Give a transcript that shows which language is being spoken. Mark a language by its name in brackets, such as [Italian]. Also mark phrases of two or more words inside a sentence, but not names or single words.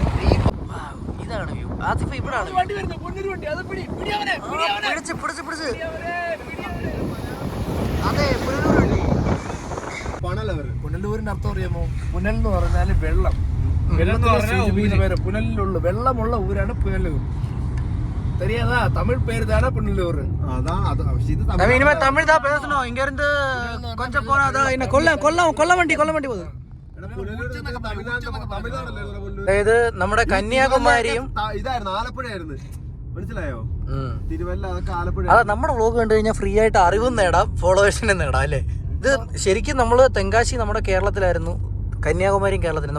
[Malayalam] ഇതാണ് വ്യൂ. ആസിഫ് ഇവിടാണ്. അതെ, പുനലൂരിന്റെ അർത്ഥം അറിയാമോ? പുനൽ എന്ന് പറഞ്ഞാല് വെള്ളം. പുനലിലുള്ള വെള്ളമുള്ള ഊരാണ് പുനലൂർ. [Tamil] தெரியாதா? தமிழ் பேர் தானே புனலூர். அதான் அது இனிமே தமிழ் தான் பேசணும். இங்க இருந்து கொஞ்சம் போனா அதான் என்ன கொல்ல [Malayalam] വണ്ടി പോകുന്നു. അതായത് നമ്മുടെ കന്യാകുമാരിയും ഇതായിരുന്നു, ആലപ്പുഴയായിരുന്നു. മനസ്സിലായോ? തിരുവല്ല, അതൊക്കെ ആലപ്പുഴ. അതാ നമ്മുടെ വ്ളോഗ് കണ്ടു കഴിഞ്ഞാൽ ഫ്രീ ആയിട്ട് അറിവും നേടാം, ഫോളോവേഴ്സിനെ നേടാം അല്ലേ? ഇത് ശരിക്കും നമ്മള് തെങ്കാശി നമ്മുടെ കേരളത്തിലായിരുന്നു, കന്യാകുമാരിയും കേരളത്തിലായിരുന്നു.